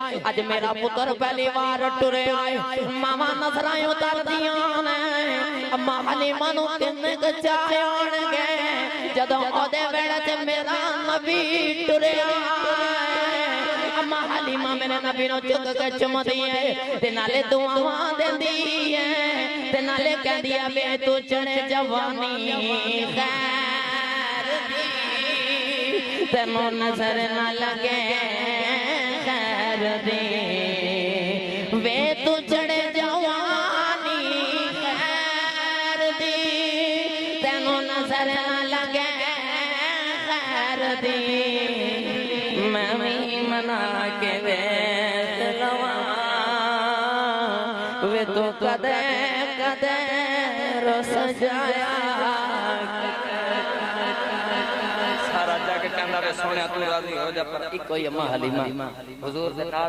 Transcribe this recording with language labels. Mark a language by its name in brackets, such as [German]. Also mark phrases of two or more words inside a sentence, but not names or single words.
[Punjabi] اج میرا پتر پہلی بار ٹرے آئے ماما نظرائیں اتر دیاں نے اما حلیمہ نو کنے چاہے آن گئے جدوں اودے ویڑے تے میرا نبی ٹرے آئے اما حلیمہ میرے نبی نو چک کے چم دیئے تے نالے دعاواں دین دیئے تے نالے کہہ دیا بے تو چڑے جوانی خیر دی تینوں نظر نہ لگے خیر دی وے تو چڑے جوانی خیر دی تینوں نظر نہ لگے خیر دی میں بھی منا کے ویت لواں وے تو کدے کدے رس جایا سارا جگ کہندا وے سونیا تو راضی ہو جا پر ایک کوئی اما حلیمہ حضور دے